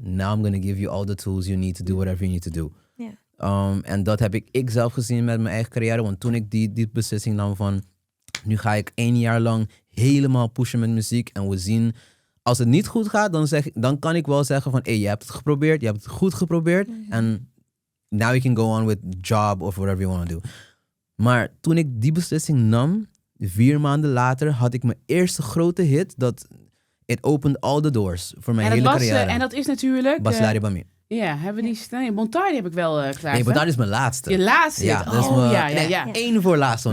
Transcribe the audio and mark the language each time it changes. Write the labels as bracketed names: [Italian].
[English] Now I'm going to give you all the tools you need to do whatever you need to do. Yeah. [Dutch] En dat heb ik zelf gezien met mijn eigen carrière. Want toen ik die beslissing nam van, nu ga ik 1 jaar lang helemaal pushen met muziek. En we zien, als het niet goed gaat, dan kan ik wel zeggen van, je hebt het geprobeerd, je hebt het goed geprobeerd. [English] En now you can go on with job of whatever you want to do. [Dutch] Maar toen ik die beslissing nam, 4 maanden later, had ik mijn eerste grote hit. Dat it opened all the doors voor mijn hele carrière. En dat is natuurlijk... Basilari Bami. Ja, hebben we die staan? Montardi heb ik wel klaar. Nee, Montardi is mijn laatste. Je laatste? Ja, dat is mijn één voor laatste.